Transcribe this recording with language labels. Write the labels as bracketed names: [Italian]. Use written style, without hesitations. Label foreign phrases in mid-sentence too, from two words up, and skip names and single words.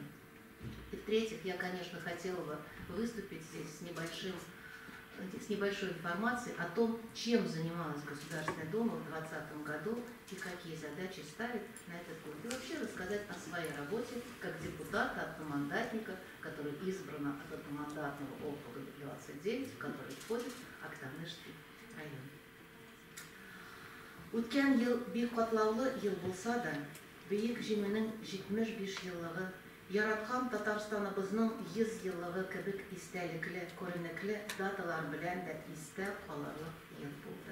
[Russian] И в-третьих, я, конечно, хотела бы выступить здесь с небольшой информацией о том, чем занималась Государственная Дума в 2020 году и какие задачи ставит на этот год. И вообще рассказать о своей работе как депутата, одномандатника, который избран от одномандатного округа 29, в который входит Актанышский район. [Tatar] Үткән ел бик катлаулы ел булса да, бөек җиңүнең 75 еллыгы, яраткан Татарстаныбызның 100 еллыгы кебек истәлекле, күренекле даталар белән дә истә калырлык ел булды.